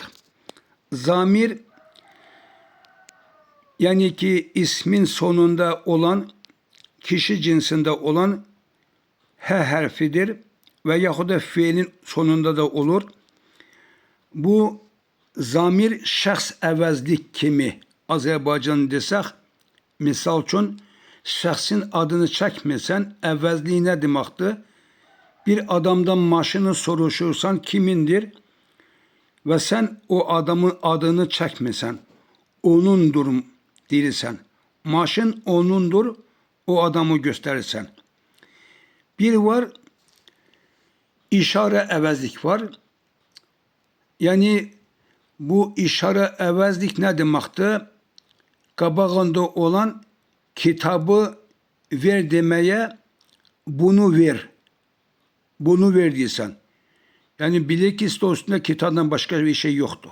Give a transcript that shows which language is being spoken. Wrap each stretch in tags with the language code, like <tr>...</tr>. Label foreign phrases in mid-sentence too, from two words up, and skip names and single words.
<tr>Zamir yani ki ismin sonunda olan, kişi cinsinde olan he harfidir ve yahut da fiilin sonunda da olur.</tr> <az>Bu zamir şəxs əvəzlik kimi Azərbaycan desək, misal üçün şəxsin adını çəkmirsən, əvəzliyi nə deməkdir? Bir adamdan maşını soruşursan kimindir ve sen o adamın adını çəkmirsən, onundur deyirsən. Maşın onundur, o adamı gösterirsen. Bir var, işare əvəzlik var.</az> <tr>Yani bu</tr> <az>işare əvəzlik</az> <tr>ne demektir?</tr> <az>Qabağında olan kitabı ver demeye bunu ver. Bunu ver deyirsən.</az> <tr>Yani bilirkis üstünde kitabdan başka bir şey yoktu.</tr>